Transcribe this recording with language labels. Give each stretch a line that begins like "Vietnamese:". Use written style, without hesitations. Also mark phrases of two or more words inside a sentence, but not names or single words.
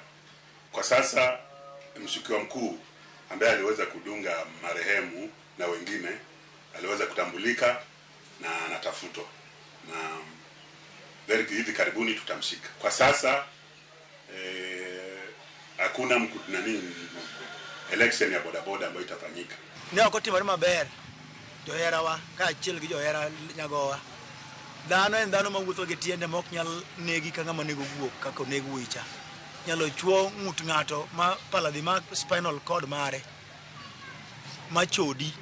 Swahili: Kwa sasa mshukiwa mkuu ambaye aliweza kudunga marehemu na wengine aliweza kutambulika na anatafutwa, na hivi karibuni tutamshika. Kwa sasa hakuna election ya bodaboda ambayo itafanyika.
Luo (Kenya and Tanzania): Ne okotimore maber joherawa ka achiel gi johera nyagowa. Dhano en dhano mawuotho gi tiende ma ok nyal negi ka ng'ama nego wuok kaka onego wicha. Nyalo chuo ng'ut ng'ato ma paladhi ma
English: spinal cord
Luo (Kenya and Tanzania): mare machodi.